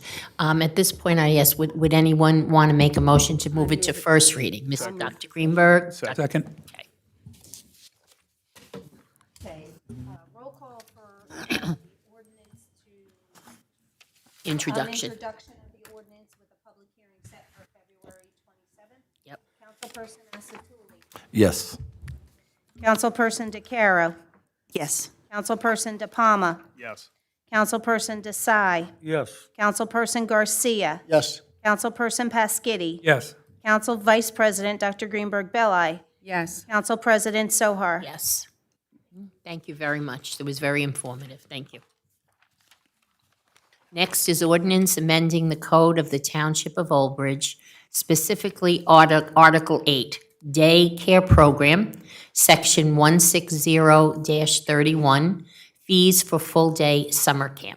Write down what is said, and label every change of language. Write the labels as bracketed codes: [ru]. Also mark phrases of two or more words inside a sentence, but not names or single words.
[en] At this point, I ask, would anyone want to make a motion to move it to first reading? Dr. Greenberg? Second. Okay. Roll call for ordinance Introduction. Introduction of the ordinance with a public hearing set for February 27th. Yep. Councilperson Asatuli. Yes. Councilperson DeCaro. Yes. Councilperson De Palma. Yes. Councilperson Desai. Yes. Councilperson Garcia. Yes. Councilperson Pasquitti. Yes. Council Vice President Dr. Greenberg Belli. Yes. Council President Sohar. Yes. Thank you very much. It was very informative. Thank you. Next is ordinance amending the code of the Township of Old Bridge, specifically Article 8, Daycare Program, Section 160-31, Fees for Full-Day Summer Camp.